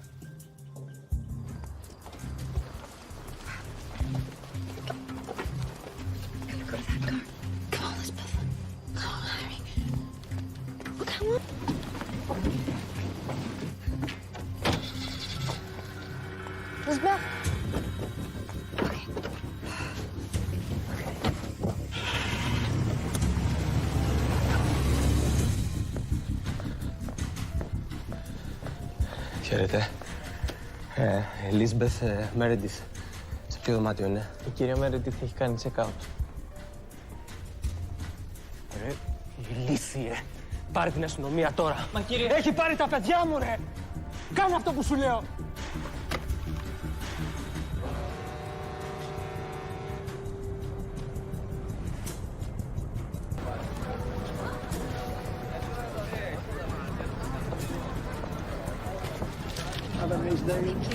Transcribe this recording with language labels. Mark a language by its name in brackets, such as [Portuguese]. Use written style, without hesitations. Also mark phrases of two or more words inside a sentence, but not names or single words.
[English] Gotta go to that car. Come on, Elizabeth. Come on, hurry. Well, come on. Elizabeth. [Greek] Χαίρετε. Elizabeth Meredith. Σε ποιο δωμάτιο είναι? Η κυρία Meredith έχει κάνει check-out. Ρε, ηλίθιε. Πάρε την αστυνομία τώρα. Μα κύριε... Έχει πάρει τα παιδιά μου, ρε! Κάνε αυτό που σου λέω! [English] Thank you.